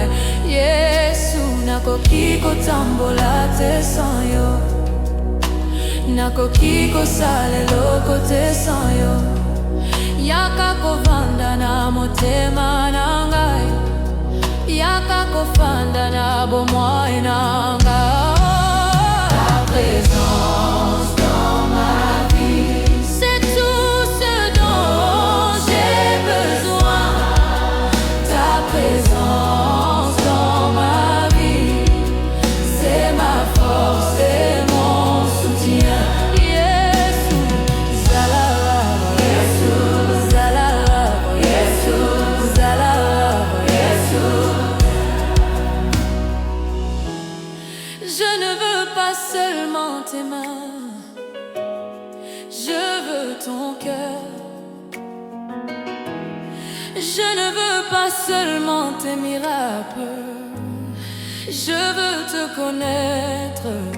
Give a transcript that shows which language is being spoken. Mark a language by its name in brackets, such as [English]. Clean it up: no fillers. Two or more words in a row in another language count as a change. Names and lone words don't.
[Lingala] Yesu, nakoki kotambola te sans yo, nakoki kosala eloko te sans yo. Yaka kovanda na motema nangai, yaka kofanda na bomoi nangai. [French] Ta présence dans ma vie, c'est tout ce dont j'ai besoin. Ta présence dans ma vie, c'est ma force et mon soutien. [Lingala] Yesu, zalala, Yesu, zalala, Yesu, zalala, Yesu. [French] Je ne veux pas seulement tes mains, je veux ton cœur. Je ne veux pas seulement tes miracles, je veux te connaître.